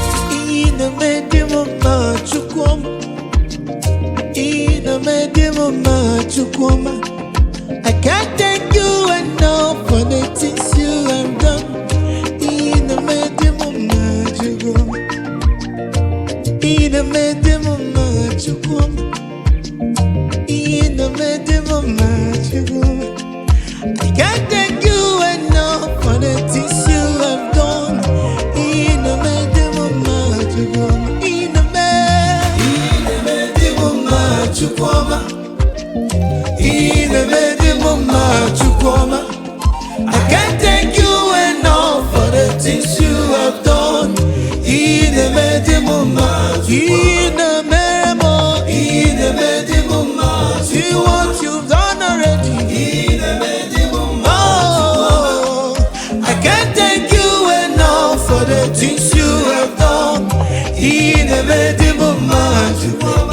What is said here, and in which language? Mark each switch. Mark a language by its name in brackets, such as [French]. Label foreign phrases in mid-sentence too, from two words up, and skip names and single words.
[Igbo] Ị na-eme dị m mma, Chukwu m. Ị na-eme dị m mma, Chukwu ọma. [English] I can't thank you enough for the things you have done. [Igbo] Ị na-eme dị m mma, Chukwu m. Ị na-eme dị m mma, Chukwu ọma. Ị na-eme dị m mma, Chukwu. [English] I can't thank you enough for the things you have done. [Igbo] Ị na-eme dị m mma, Chukwu. Ị na-eme. Ị na-eme dị m mma, Chukwu ọma. Ị na-eme dị m mma, Chukwu ọma. [English] I can't thank you enough for the things you have done. [Igbo] Ị na-eme dị m mma, Chukwu. Ị na-emere m, ị na-eme dị m mma, Chukwu. [English] See what you've done already. [Igbo] Ị na-eme dị m mma, Chukwu. [English] Oh, I can't thank you enough for the things you have done. [Igbo] Ị na-eme dị m mma, Chukwu.